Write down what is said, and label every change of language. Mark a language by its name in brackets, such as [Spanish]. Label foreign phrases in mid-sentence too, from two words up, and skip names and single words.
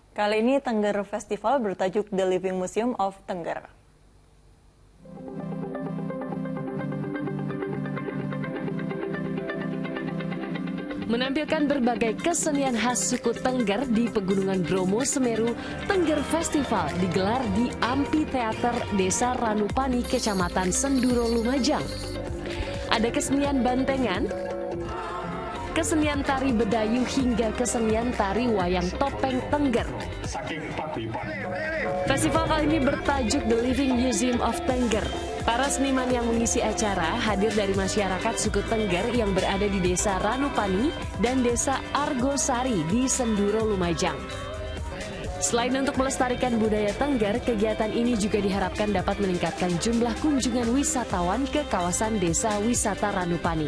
[Indonesian] Kali ini Tengger Festival bertajuk The Living Museum of Tengger. Menampilkan berbagai kesenian khas suku Tengger di Pegunungan Bromo, Semeru, Tengger Festival digelar di Amphitheater Desa Ranupani, Kecamatan Senduro, Lumajang. Ada kesenian bantengan, kesenian tari bedayu hingga kesenian tari wayang topeng Tengger. Festival kali ini bertajuk The Living Museum of Tengger. Para seniman yang mengisi acara hadir dari masyarakat suku Tengger yang berada di Desa Ranupani dan Desa Argosari di Senduro, Lumajang. Selain untuk melestarikan budaya Tengger, kegiatan ini juga diharapkan dapat meningkatkan jumlah kunjungan wisatawan ke kawasan Desa Wisata Ranupani.